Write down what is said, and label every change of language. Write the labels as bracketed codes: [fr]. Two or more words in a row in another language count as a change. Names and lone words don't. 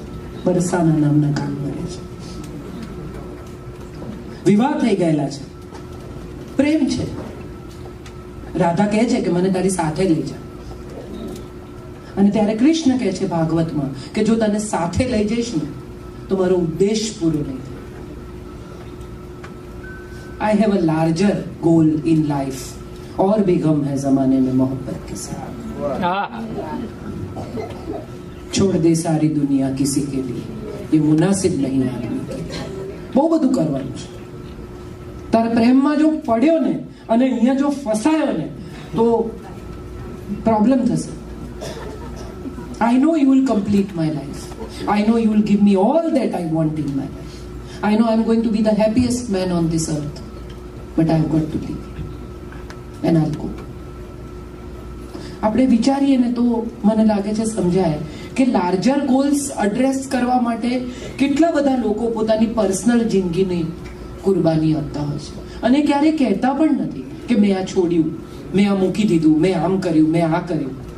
[gu] બરસાના નામના ગામમાં રહે છે. વિવાહ થઈ ગયેલા છે, પ્રેમ છે. રાધા કહે છે કે મને તારી સાથે લઈ જા. અને ત્યારે કૃષ્ણ કહે છે ભાગવતમાં કે જો તને સાથે લઈ જઈશ ને તો મારો ઉદ્દેશ પૂરો નહીં થાય. [en] I have a larger goal in life [hi] और भी गम है जमाने में मोहब्बत के साथ. छोड़ दे सारी दुनिया किसी के लिए ये मुनासिब नहीं आदमी के. [gu] બહુ બધું કરવાનું છે. તારા પ્રેમમાં જો પડ્યો ને અને અહીંયા જો ફસાયો ને તો પ્રોબ્લેમ થશે. [en] I know you will complete my life. I know you will give me all that I want in my life. I know I'm going to be the happiest man on this earth. But I've got to leave. And I'll go. [gu] આપણે વિચારીએ ને તો મને લાગે છે સમજાય કે [en] larger goals address [gu] કરવા માટે કેટલા બધા લોકો પોતાની પર્સનલ જિંદગીની કુરબાની આપતા હોય છે. અને ક્યારેય કહેતા પણ નથી કે મેં આ છોડ્યું, મેં આ મૂકી દીધું, મેં આમ કર્યું, મેં આ કર્યું.